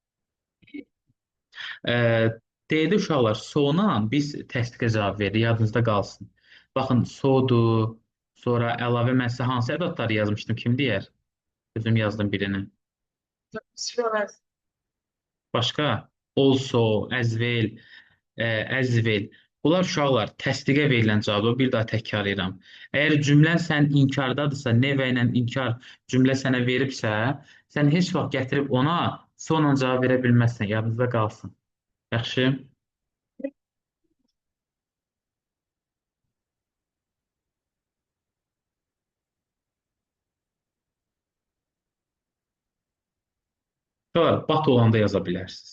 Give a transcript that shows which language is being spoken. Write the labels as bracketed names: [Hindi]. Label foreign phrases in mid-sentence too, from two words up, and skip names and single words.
[Azerbaijani] E, D-də uşaqlar sona biz təsdiqə cavab veririk. Yadınızda qalsın. Baxın, sodur, sonra əlavə mən sizə hansı ədatları yazmışdım? Kim deyər? Özüm yazdım birini. Başqa? [English] Also, as well, as well. [Azerbaijani] Bunlar uşaqlar təsdiqə verilən cavabı bir daha təkrarlayıram. Əgər cümlən sən inkardadırsa, nevə ilə inkar cümlə sənə veribsə, sən heç vaxt gətirib ona sonla cavab verə bilməzsən. Yadınızda qalsın. Yaxşı? Uşaqlar, bat olanda yaza bilərsiniz.